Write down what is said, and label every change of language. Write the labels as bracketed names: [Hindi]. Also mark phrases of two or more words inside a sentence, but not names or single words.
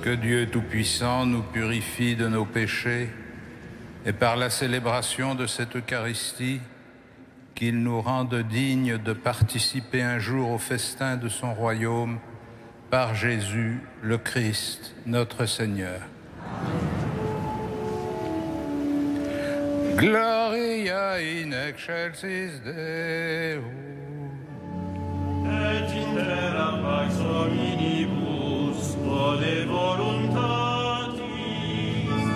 [French] Que Dieu Tout-Puissant nous purifie de nos péchés et par la célébration de cette Eucharistie, qu'il nous rende dignes de participer un jour au festin de son royaume par Jésus le Christ, notre Seigneur. [Latin] Gloria in excelsis Deo. Et in terra pax hominibus vole voluntatis.